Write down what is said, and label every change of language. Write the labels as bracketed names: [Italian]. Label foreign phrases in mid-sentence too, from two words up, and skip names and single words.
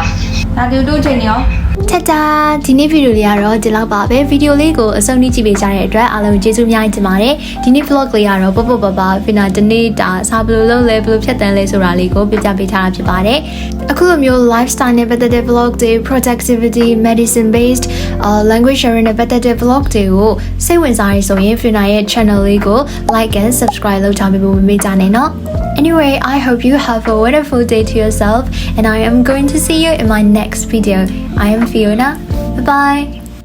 [Burmese] ဒါတူတူချိန်ရော ထတာဒီနေ့ဗီဒီယိုလေးကတော့ဒီလောက်ပါပဲဗီဒီယိုလေးကိုအဆုံးထိကြည့်ပေးကြတဲ့အတွက်အားလုံးကျေးဇူးများတင်ပါတယ်ဒီနေ့ vlog လေး ကတော့ပေါ့ပါဖင်နာတနေ့တာစားဘယ်လိုလုပ်လဲဘယ်လိုဖြတ်တန်းလဲဆိုတာလေးကိုပြပြပေးထားတာဖြစ်ပါတယ်အခုလိုမျိုး lifestyle နဲ့ပတ်သက်တဲ့ vlog တွေ [English] productivity medicine based language sharing [Burmese] နဲ့ပတ်သက်တဲ့ vlog တွေကိုစိတ်ဝင်စားရဆိုရင်ဖင်နာရဲ့ channel လေးကို [English] like and subscribe [Burmese] လုပ်ထားပေးဖို့မမေ့ကြနဲ့နော် [English] Anyway, I hope you have a wonderful day to yourself and I am going to see you in my next video. I am Fiona. Bye-bye.